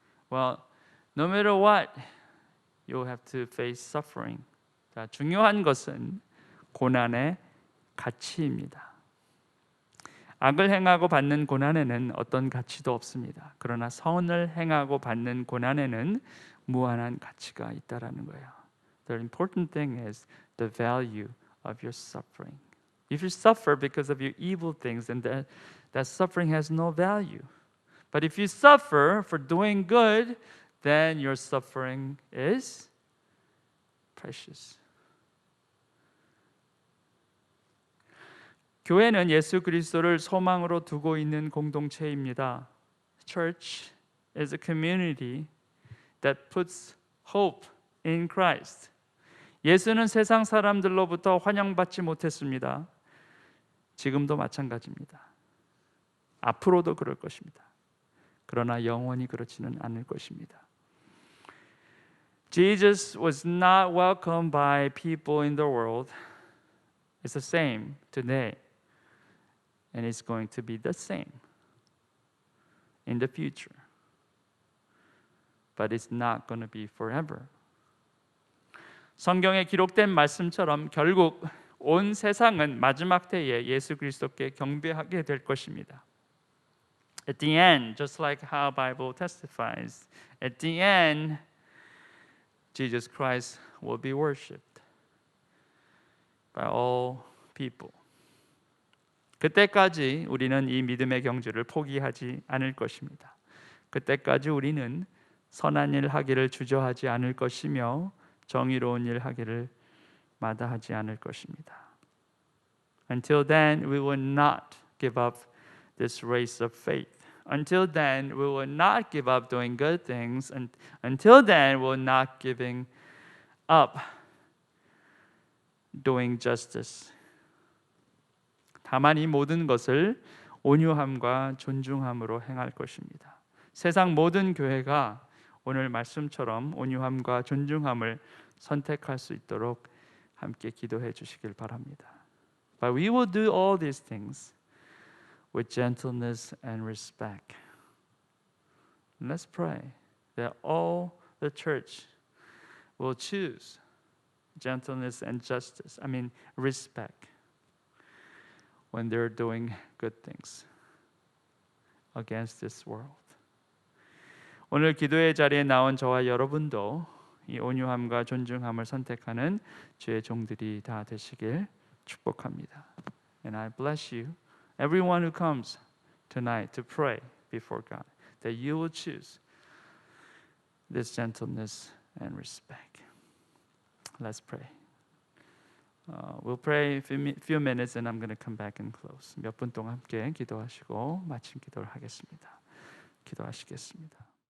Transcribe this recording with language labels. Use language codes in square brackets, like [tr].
[en] Well, no matter what, you have to face suffering. [ko] 자, 중요한 것은 고난의 가치입니다. 악을 행하고 받는 고난에는 어떤 가치도 없습니다. 그러나 선을 행하고 받는 고난에는 무한한 가치가 있다라는 거예요. [en] The important thing is the value of your suffering. If you suffer because of your evil things, then that suffering has no value. But if you suffer for doing good, then your suffering is precious. [ko] 교회는 예수 그리스도를 소망으로 두고 있는 공동체입니다. [en] Church is a community that puts hope in Christ. [ko] 예수는 세상 사람들로부터 환영받지 못했습니다. 지금도 마찬가지입니다. 앞으로도 그럴 것입니다. 그러나 영원히 그렇지는 않을 것입니다. [en] Jesus was not welcomed by people in the world. It's the same today. And it's going to be the same in the future. But it's not going to be forever. [ko] 성경에 기록된 말씀처럼 결국 온 세상은 마지막 때에 예수 그리스도께 경배하게 될 것입니다. [en] At the end, just like how Bible testifies, at the end, Jesus Christ will be worshipped by all people. [ko] 그때까지 우리는 이 믿음의 경주를 포기하지 않을 것입니다. 그때까지 우리는 선한 일 하기를 주저하지 않을 것이며 정의로운 일 하기를 마다하지 않을 것입니다. [en] Until then, we will not give up this race of faith. Until then, we will not give up doing good things. And until then, we will not giving up doing justice. [ko] 다만 이 모든 것을 온유함과 존중함으로 행할 것입니다. 세상 모든 교회가 오늘 말씀처럼 온유함과 존중함을 선택할 수 있도록 함께 기도해 주시길 바랍니다. [en] But we will do all these things with gentleness and respect. Let's pray that all the church will choose gentleness and justice. I mean, respect when they're doing good things against this world. [ko] 오늘 기도의 자리에 나온 저와 여러분도 이 온유함과 존중함을 선택하는 주의 종들이 다 되시길 축복합니다. [en] And I bless you, everyone who comes tonight to pray before God, that you will choose this gentleness and respect. Let's pray. We'll pray a few minutes and I'm going to come back and close. [ko] 몇 분 동안 함께 기도하시고 마침 기도를 하겠습니다. 기도하시겠습니다.